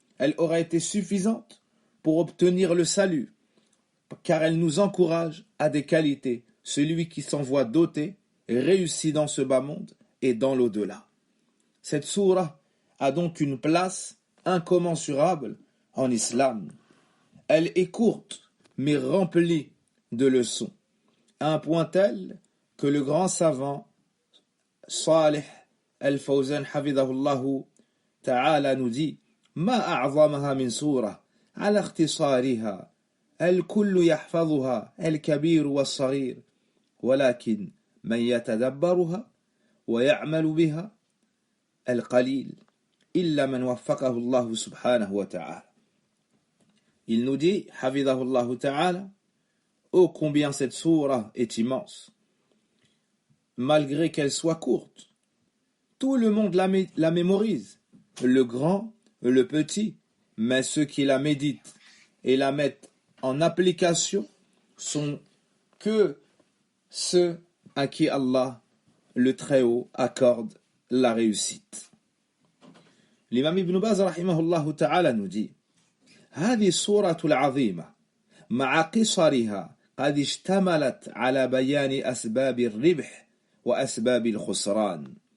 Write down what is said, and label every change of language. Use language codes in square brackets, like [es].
[fr] Elle aurait été suffisante pour obtenir le salut, car elle nous encourage à des qualités. Celui qui s'en voit doté réussit dans ce bas monde et dans l'au-delà. Cette sourate a donc une place incommensurable en islam. Elle est courte, mais remplie de leçons, à un point tel que le grand savant Salih al-Fawzan hafidhahullahu ta'ala nous dit [ar] ما أعظمها من سورة على اختصارها الكل يحفظها الكبير والصغير ولكن من يتدبرها ويعمل بها القليل إلا من وفقه الله سبحانه وتعالى. [fr] Il nous dit, hafidhahullahu ta'ala, ô combien cette sourate est immense. Malgré qu'elle soit courte, tout le monde la mémorise, le grand, le petit, mais ceux qui la méditent et la mettent en application sont que ceux à qui Allah, le Très-Haut, accorde la réussite. l'imam Ibn Baz rahimahullah ta'ala nous dit [ar] هذه السورة العظيمة مع قصرها قد اشتملت على بيان أسباب الربح وأسباب الخسران.